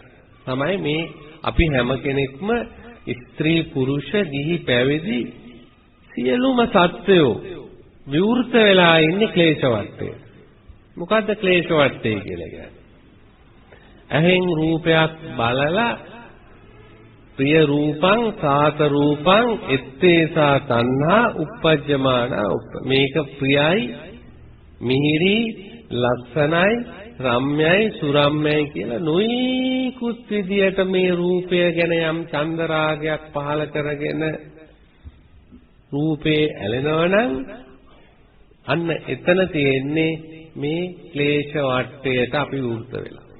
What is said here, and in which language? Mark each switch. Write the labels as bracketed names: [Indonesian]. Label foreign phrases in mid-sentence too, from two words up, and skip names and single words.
[Sinhala] තමයි මේ අපි හැම කෙනෙක්ම ස්ත්‍රී පුරුෂ ගිහි පැවිදි සියලුම සත්‍යෝ විවෘත වෙලා ඉන්නේ ක්ලේශ වට්ටයට. මොකද්ද ක්ලේශ වට්ටය කියලා කියන්නේ? ඇහෙන් රූපයක් බලලා [Pali] ප්‍රිය රූපං සාත රූපං ettesa තණ්හා uppajjamana [Sinhala] මේක ප්‍රියයි මිහිරි ලස්සනයි රම්‍යයි සුරම්‍යයි කියලා නොයිකුත් විදියට මේ රූපය ගැන යම් චන්ද රාගයක් පහළ කරගෙන රූපේ ඇලෙනවනම් අන්න එතන තියෙන්නේ මේ ක්ලේශ වට්ටයට අපි වෘත වෙලා.